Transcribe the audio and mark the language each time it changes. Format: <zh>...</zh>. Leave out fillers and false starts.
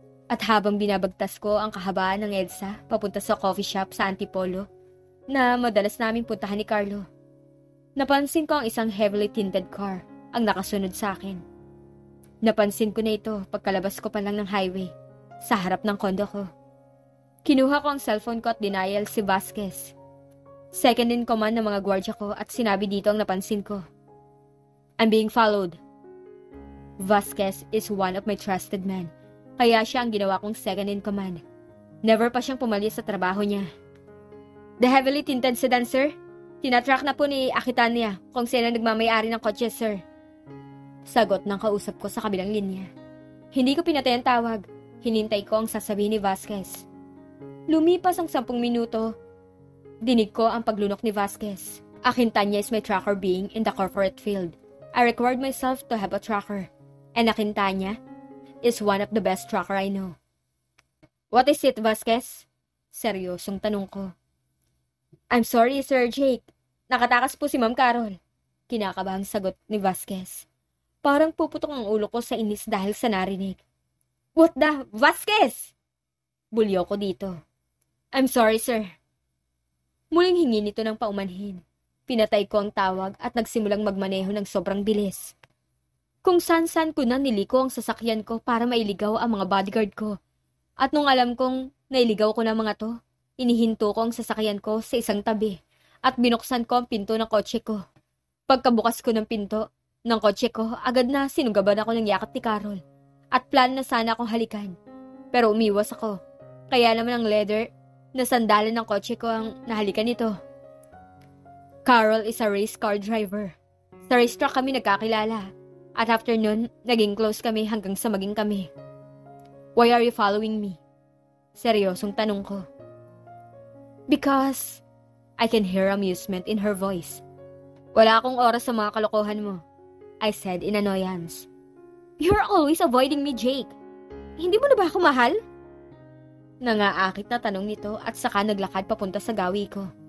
<tl>At habang binabagtas ko ang kahabaan ng EDSA papunta sa coffee shop sa Antipolo na madalas naming puntahan ni Carlo, napansin ko ang isang</tl> <en>heavily tinted car</en> <tl>ang nakasunod sa akin. Napansin ko na ito pagkalabas ko pa lang ng highway sa harap ng kondo ko. Kinuha ko ang cellphone ko at denial si Vasquez. Second in command ng mga gwardiya ko at sinabi dito ang napansin ko.</tl> <en>I'm being followed. Vasquez is one of my trusted men,</en> <tl>kaya siya ang ginawa kong</tl> <en>second in command.</en> <tl>Never pa siyang pumalis sa trabaho niya.</tl> <en>The heavily tinted sedan, sir?</en> <tl>Tinatrack na po ni Aquitania kung sino nagmamayari ng kotse, sir. Sagot ng kausap ko sa kabilang linya. Hindi ko pinatay ang tawag. Hinintay ko ang sasabihin ni Vasquez. Lumipas ang 10 minuto. Dinig ko ang paglunok ni Vasquez.</tl> <en>Aquitania is my tracker being in the corporate field. I required myself to have a tracker. And Aquitania is one of the best tracker I know. What is it, Vasquez?</en> <tl>Seryosong tanong ko.</tl> <en>I'm sorry, Sir Jake.</en> <tl>Nakatakas po si Ma'am Carol. Kinakabahang sagot ni Vasquez. Parang puputok ang ulo ko sa inis dahil sa narinig.</tl> <en>What the? Vasquez!</en> <tl>Bulyo ko dito.</tl> <en>I'm sorry, sir.</en> <tl>Muling hingi nito ng paumanhin. Pinatay ko ang tawag at nagsimulang magmaneho ng sobrang bilis. Kung saan-saan ko na niliko ang sasakyan ko para mailigaw ang mga bodyguard ko. At nung alam kong nailigaw ko na mga to, inihinto ko ang sasakyan ko sa isang tabi at binuksan ko ang pinto ng kotse ko. Pagkabukas ko ng pinto ng kotse ko, agad na sinugaban ako ng yakap ni Carol at plan na sana akong halikan. Pero umiwas ako. Kaya naman ang leather na sandalan ng kotse ko ang nahalikan nito.</tl> <en>Carol is a race car driver.</en> <tl>Sa racetrack kami nagkakilala At after nun, naging close kami hanggang sa maging kami.</tl> <en>Why are you following me?</en> <tl>Seryosong tanong ko.</tl> <en>Because I can hear amusement in her voice.</en> <tl>Wala akong oras sa mga kalokohan mo,</tl> <en>I said in annoyance. You're always avoiding me, Jake.</en> <tl>Hindi mo na ba ako mahal? Nangaakit na tanong nito at saka naglakad papunta sa gawi ko.</tl>